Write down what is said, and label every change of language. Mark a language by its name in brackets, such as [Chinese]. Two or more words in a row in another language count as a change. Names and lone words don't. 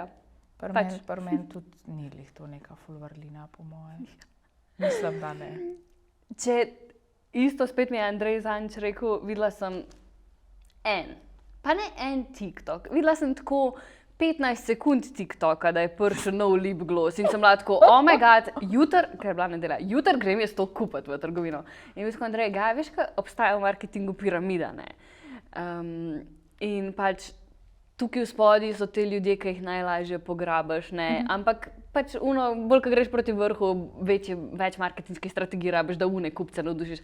[Slovenian] Pri meni tudi ni lih to neka ful vrlina, po mojem. Mislim, da ne. Če isto spet mi je Andrej Zanč rekel, videla sem pa ne en TikTok, videla sem tako 15 sekund TikToka, da je prišel nov lip gloss in sem bila tako, [English] oh my god, [Slovenian] ker je bila nedelja, jutri grem jaz to kupiti v trgovino. In mislim, Andrej, veš, kaj obstaja v marketingu piramida, ne? In pač tukaj v spodaj so te ljudje, ki jih najlažje pograbiš, ne? Ampak pač bolj, ko greš proti vrhu, več marketinških strategij rabiš, da kupce navdušiš.